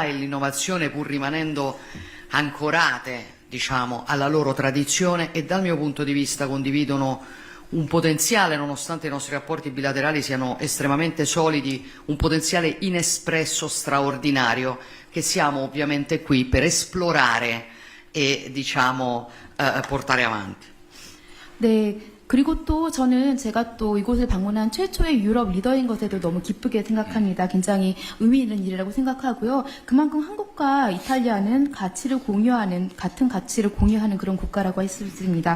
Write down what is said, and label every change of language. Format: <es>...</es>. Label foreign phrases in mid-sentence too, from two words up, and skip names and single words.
<it>e l'innovazione, pur rimanendo ancorate, diciamo, alla loro tradizione, e dal mio punto di vista condividono un potenziale, nonostante i nostri rapporti bilaterali siano estremamente solidi, un potenziale inespresso straordinario che siamo ovviamente qui per esplorare e, diciamo, portare avanti.</it> <ko>네. 그리고 또 저는 제가 또 이곳을 방문한 최초의 유럽 리더인 것에도 너무 기쁘게 생각합니다. 굉장히 의미 있는 일이라고 생각하고요. 그만큼 한국과 이탈리아는 같은 가치를 공유하는 그런 국가라고 할 수 있습니다.</ko>